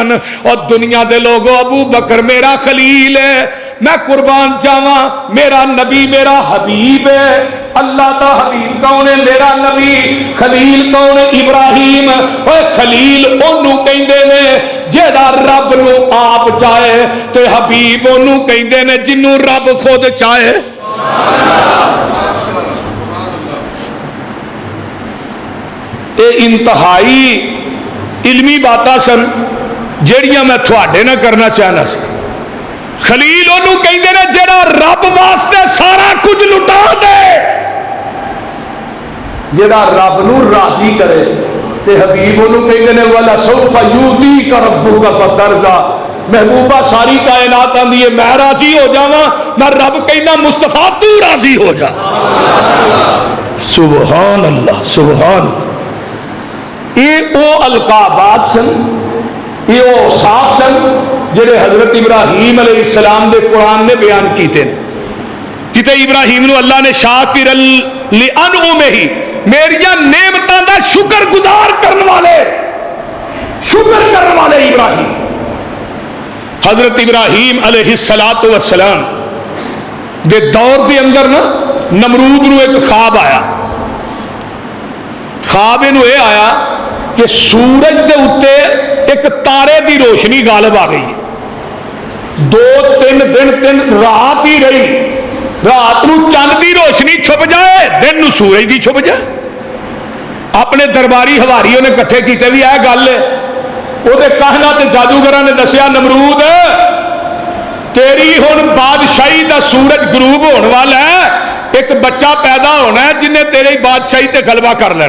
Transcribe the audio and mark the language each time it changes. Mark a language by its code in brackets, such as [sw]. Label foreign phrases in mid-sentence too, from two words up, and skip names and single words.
[pa] اور دنیا دے لوگوں ابو بکر میرا خلیل ہے. میں قربان جاواں میرا نبی میرا حبیب ہے. اللہ دا حبیب کون ہے؟ میرا نبی. خلیل کون ہے؟ ابراہیم. اور خلیل اونوں کہندے نے جیڑا رب نو آپ چاہے تے حبیب اونوں کہندے نے جنوں رب خود چاہے. اے انتہائی علمی باتاں سن جیڑیاں میں تھوڑے نہ کرنا چاہنا سی. خلیل انہوں کہیں نے جڑا رب واسطے سارا کچھ لٹا دے، جڑا رب نو راضی کرے. تے حبیب انہوں کہیں نے [ar] وَلَسَوْفَ يُؤْتِيكَ رَبُّكَ فَتَرْضَىٰ. [pa] محبوبہ ساری کائنات آندی ہے میں راضی ہو جاواں، میں رب کہنا مصطفیٰ تو راضی ہو جا. [ar] سبحان اللہ سبحان. [pa] یہ او القابات سن، یہ او اوصاف سن جڑے حضرت ابراہیم علیہ السلام دے قرآن نے بیان کیتے ہیں. کتے ابراہیم نو اللہ نے شاکر لِأَنْعُمِهِ میریاں نعمتاں دا شکر گزار کرنے والے ابراہیم. حضرت ابراہیم علیہ السلام دے دور دے اندر نا نمرود نو ایک خواب آیا. خواب انہوں یہ آیا کہ سورج دے اتے ایک تارے دی روشنی غالب آ گئی ہے. 2-3 دن 3 رات ہی رہی، رات نوں چند کی روشنی چھپ جائے، دن نوں سورج کی چھپ جائے. اپنے درباری حواری انہیں اکٹھے کیے بھی یہ گل ہے. اوہدے کہنا تے جادوگراں نے دسیا، نمرود تیری ہن بادشاہی کا سورج غروب ہونے والا ہے، ایک بچہ پیدا ہونا ہے جنہیں تیری بادشاہی تے غلبہ کر لینا.